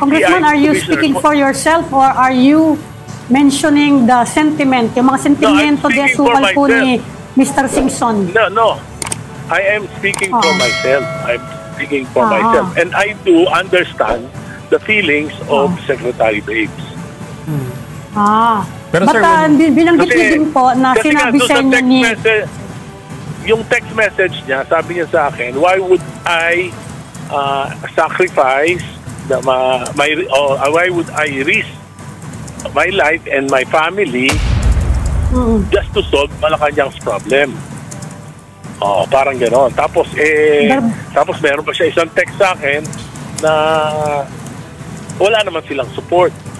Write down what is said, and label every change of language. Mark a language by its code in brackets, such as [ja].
[en] Congressman, are you speaking for yourself or are you mentioning the sentiment, [tl] yung mga sentimento de sukal po ni [en] Mr. Singson? No. I am speaking for myself. I'm speaking for myself. And I do understand the feelings of Secretary Babes. [tl] Pero but binanggit niyo din po na sinabi sa inyo ni... Yung text message niya, sabi niya sa akin, [en] why would I sacrifice why would I risk my life and my family just to solve Malacanang's problem? [tl] Parang gano'n. Tapos meron pa siya isang text sa akin na wala naman silang support.